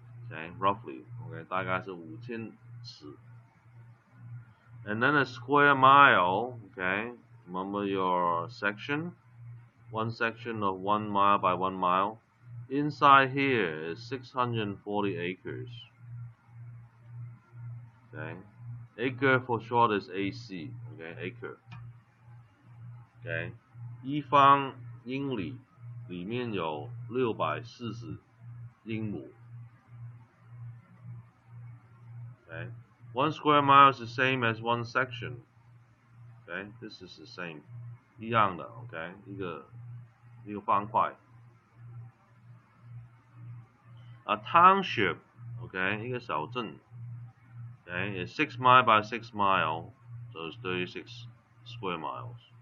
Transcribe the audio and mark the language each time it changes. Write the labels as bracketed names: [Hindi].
[English] Okay, roughly. Okay, [Chinese] 大概是5000尺。 [English] And then a square mile, okay, remember your section, one section of 1 mile by 1 mile. Inside here is 640 acres. Okay, acre for short is AC. Okay, acre. [Chinese] Okay, 一方英里里面有640英亩。 [English] Okay, 1 square mile is the same as 1 section. Okay, this is the same. [Chinese] 一样的 [English] ，OK， [Chinese] 一个方块。 [English] A township, okay, [Chinese] 一个小镇 [English] okay, is 6 mile by 6 mile, so it's 36 square miles.